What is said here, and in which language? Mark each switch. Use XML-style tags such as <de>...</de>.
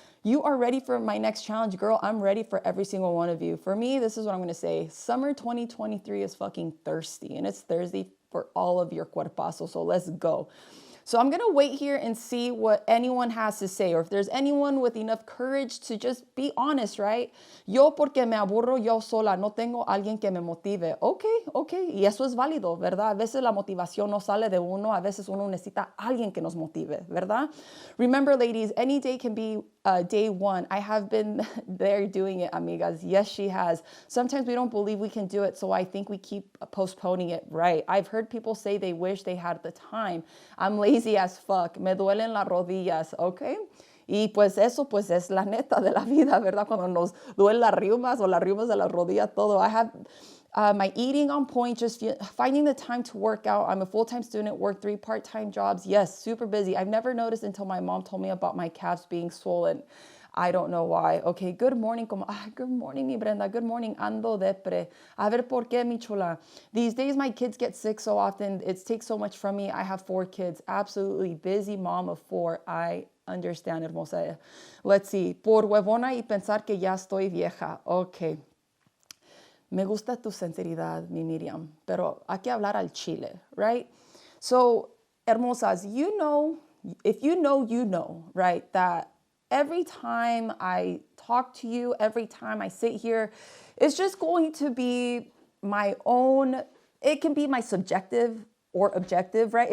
<en>You are ready for my next challenge, girl. I'm ready for every single one of you. For me, this is what I'm going to say. Summer 2023 is fucking thirsty, and it's thirsty for all of your cuerpazos. So let's go. So I'm going to wait here and see what anyone has to say, or if there's anyone with enough courage to just be honest, right?</en> <es>Yo porque me aburro yo sola, no tengo alguien que me motive. Okay, y eso es válido, ¿verdad? A veces la motivación no sale de uno, a veces uno necesita alguien que nos motive, ¿verdad?</es> <en>Remember, ladies, any day can be day one. I have been there doing it, amigas. Yes, she has. Sometimes we don't believe we can do it, so I think we keep postponing it, right? I've heard people say they wish they had the time. I'm lazy as fuck.</en> <es>Me duelen las rodillas,</es> <en>okay?</en> <es>Y pues eso pues es la neta de la vida, ¿verdad? Cuando nos duelen las riumas o las riumas de la rodilla, todo.</es> <en>I have my eating on point, just finding the time to work out. I'm a full-time student, work 3 part-time jobs. Yes, super busy. I've never noticed until my mom told me about my calves being swollen. I don't know why. Okay, good morning. Good morning, mi Brenda. Good morning.</en> <es>Ando depre. A ver por qué, mi chula.</es> <en>These days, my kids get sick so often. It takes so much from me. I have 4 kids. Absolutely busy mom of 4. I understand, hermosa. Let's see.</en> <es>Por huevona y pensar que ya estoy vieja. Okay. Me gusta tu sinceridad, mi Miriam, pero hay que hablar al chile, right?</es> <en>So, hermosas, if you know, right, that every time I talk to you, every time I sit here, it's just going to be my own, it can be my subjective or objective, right?</en>